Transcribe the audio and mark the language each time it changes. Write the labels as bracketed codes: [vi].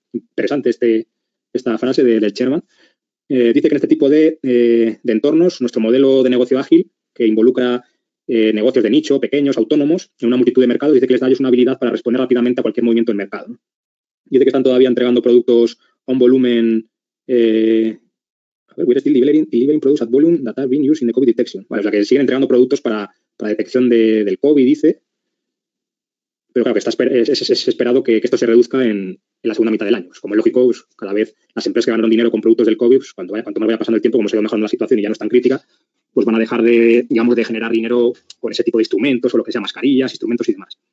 [es] Interesante esta frase del Chairman. Dice que en este tipo de entornos, nuestro modelo de negocio ágil, que involucra negocios de nicho, pequeños, autónomos, en una multitud de mercados, dice que les da a ellos una habilidad para responder rápidamente a cualquier movimiento del mercado, ¿no? Dice que están todavía entregando productos a un volumen... [en] we're still delivering products at volume that have been used in the COVID detection. [es] Vale, o sea, que siguen entregando productos para detección del COVID, dice. Pero claro, que es esperado que esto se reduzca en la segunda mitad del año. Pues como es lógico, pues, cada vez las empresas que ganaron dinero con productos del COVID, pues, cuanto más vaya pasando el tiempo, como se va mejorando la situación y ya no es tan crítica, pues van a dejar de generar dinero con ese tipo de instrumentos o lo que sea mascarillas, instrumentos y demás.